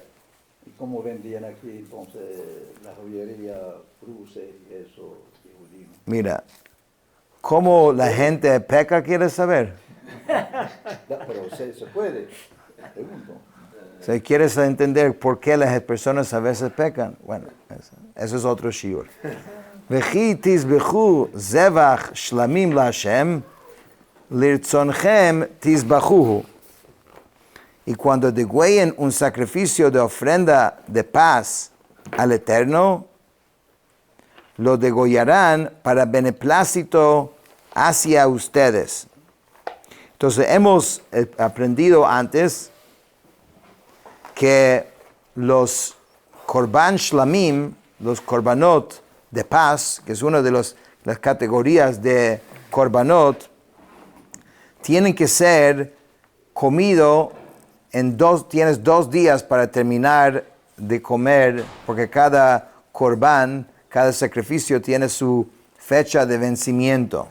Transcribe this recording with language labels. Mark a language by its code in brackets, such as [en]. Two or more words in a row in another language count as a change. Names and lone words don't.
[es] ¿Y cómo vendían aquí entonces la joyería, cruces y eso? Mira, ¿cómo la gente peca, quieres saber? Pero se puede, pregunto. Si quieres entender por qué las personas a veces pecan, bueno, eso es otro shiur. [he] וכי תזבחו זבח שלמים לה, לרצנכם תזבחהו. [es] Y cuando degüellen un sacrificio de ofrenda de paz al Eterno, lo degollarán para beneplácito hacia ustedes. Entonces hemos aprendido antes que los [he] קרבן שלמים, [es] los korbanot de paz, que es una de las categorías de korbanot, tienen que ser comido tienes 2 días para terminar de comer, porque cada korban, cada sacrificio tiene su fecha de vencimiento.